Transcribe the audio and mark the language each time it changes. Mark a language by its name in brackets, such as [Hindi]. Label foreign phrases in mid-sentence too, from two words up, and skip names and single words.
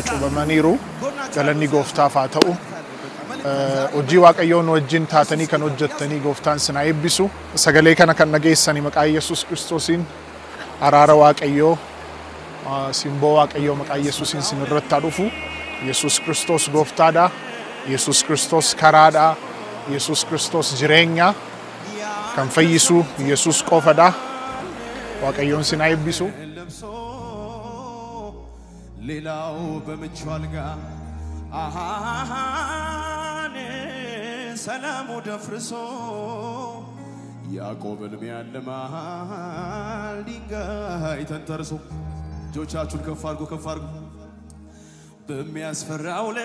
[Oromo] cubamaniiru galanni gooftaaf haa ta'u hojii Waaqayyoon wajjin taatanii kan hojjettanii gooftaan sinaa eebbisu sagalee kana kan dhageessanii maqaa Yesuus Kiristoosiin araara Waaqayyoo simboo Waaqayyoo maqaa Yesuusiin sinirratti haa dhufu Yesuus Kiristoos gooftaadha Yesuus Kiristoos karaadha Yesuus Kiristoos jireenya kan fayyisu Yesuus qofadha Waaqayyoon sinaa eebbisu [Amharic] ሌላው በምቹ አልጋ ሰላሙ ደፍርሶ ያዕቆብን ሚያልማል ድንጋይ ተንተርሶ እጆቻችሁን ከፍ አድርጉ በሚያስፈራው